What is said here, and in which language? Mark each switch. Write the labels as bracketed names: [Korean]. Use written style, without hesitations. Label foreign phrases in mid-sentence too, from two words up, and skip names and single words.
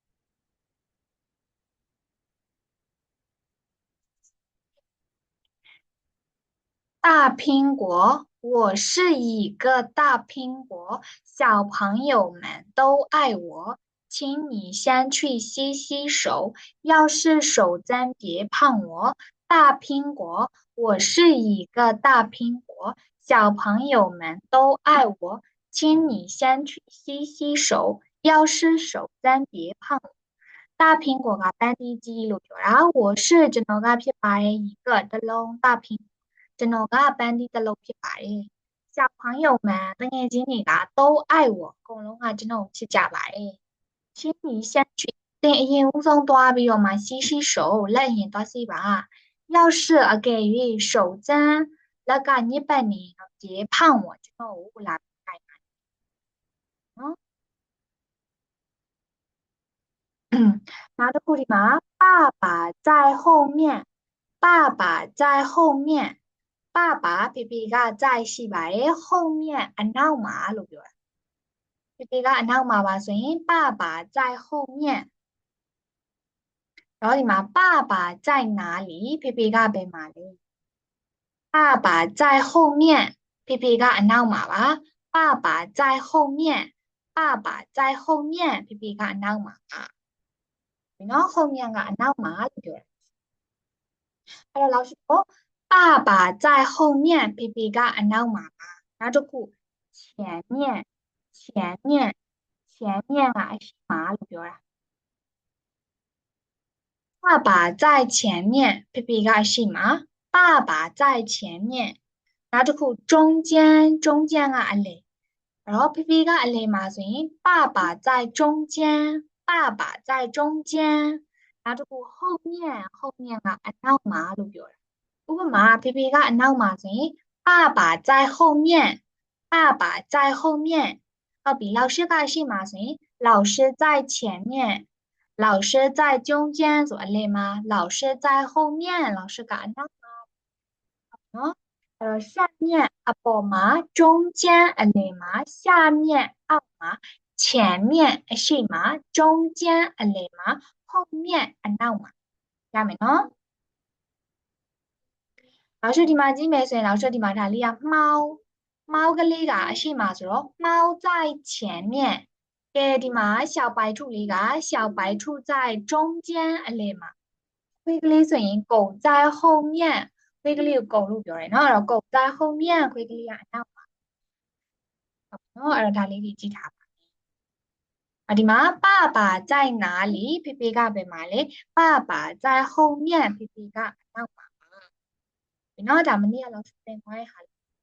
[Chinese] 大苹果，我是一个大苹果，小朋友们都爱我，请你先去洗洗手，要是手脏别碰我。大苹果，我是一个大苹果，小朋友们都爱我，请你先去洗洗手，要是手脏别碰我。大苹果 [Burmese] ကပန်းသီးကြီးလို့ပြောတာ [Chinese] 我是 [Burmese] ကျွန်တော်ကဖြစ်ပါတယ်一个တစ်လုံး [Chinese] 大苹 [Burmese] ကျွန်တော်ကပန်းသီးတစ်လုံးဖြစ်ပါတယ်小朋友们တငယ်ချင်းတွေက [Chinese] 都爱我 [Burmese] အကုန်လုံးကကျွန်တော်ကိုချစ်ကြပါတယ် [Chinese] 请你先去 [Burmese] သင်အရင်ဦးဆုံးသွားပြီးတော့မှ洗洗手လက်အရင်သွား洗ပါ要是အကယ်၍ [Chinese] 手脏 [Burmese] လက်ကညစ်ပတ်နေတော့ [Chinese] 别胖我 [Burmese] ကျွန်တော်ကိုလာခိုင်းပါနော် နောက်တစ်ခုဒီမှာ [Chinese] 爸爸在后面爸爸在后面 [Burmese] 爸爸ဖေဖေက在ရှိပါတယ်后面အနောက်မှာလို့ပြောတာဖေဖေကအနောက်မှာပါဆိုရင် [Chinese] 爸爸在后面 [Burmese] 然后ဒီမှာ [Chinese] 爸爸在哪里 [Burmese] ဖေဖေကဘယ်မှာလဲ [Chinese] 爸爸在后面 [Burmese] ဖေဖေကအနောက်မှာပါ [Chinese] 爸爸在后面爸爸在后面 [Burmese] ဖေဖေကအနောက်မှာပါနော်后面ကအနောက်မှာလို့ပြောတာအဲ့တော့ [Chinese] 老师说爸爸在后面 [Burmese] ဖေဖေကအနောက်မှာပါနောက်တစ်ခု [Chinese] 前面前面前面 [Burmese] ကအရှိမလို့ပြောတာ [Chinese] 爸爸在前面 [Burmese] ဖေဖေကအရှိမ [Chinese] 爸爸在前面 [Burmese] နောက်တစ်ခု [Chinese] 中间中间 [Burmese] ကအလယ်အဲ့တော့ဖေဖေကအလယ်မှာဆိုရင် [Chinese] 爸爸在中间爸爸在中间 [Burmese] နောက်တစ်ခု [Chinese] 后面后面 [Burmese] ကအနောက်မှာလို့ပြောတာဥပမာဖေဖေကအနောက်မှာဆို ရင် [Chinese] 爸爸在后面爸爸在后面 [Burmese] ဟုတ်ပြီ老师ကအရှိမဆိုရင် [Chinese] 老师在前面老师在中间 [Burmese] ဆိုအလယ်မှာ [Chinese] 老师在后面老师 [Burmese] ကအနောက်မှာနော်အဲ့တော့下面အပေါ်မှာ中间အလယ်မှာ下面အောက်မှာ前面အရှိမ中间အလယ်မှာ后面အနောက်မှာရမယ်နော် 老师ဒီမှာကြည့်မယ်ဆိုရင်老师ဒီမှာဒါလေးက猫ကလေးကအရှိမဆိုတော့ [Chinese] 猫在前 [Burmese] 面ကဲဒီမှာ小白兔လေးက [Chinese] 小白兔在中间 [Burmese] အလယ်မှာခွေးကလေးဆိုရင် [Chinese] 狗在后面 [Burmese] ခွေးကလေးကို狗လို့ပြောတယ်နော်အဲ့တော့ [Chinese] 狗在后面 [Burmese] ခွေးကလေးကအနောက်မှာနော်အဲ့တော့ဒါလေးကြီးကြည့်ထားပါဒီမှာ [Chinese] 爸爸在哪里 [Burmese] ဖေဖေကဘယ်မှာလဲ [Chinese] 爸爸在后面 [Burmese] ဖေဖေကအနောက်မှာနော်ဒါမနေ့ကလောက်သင်သွားတဲ့ဟာ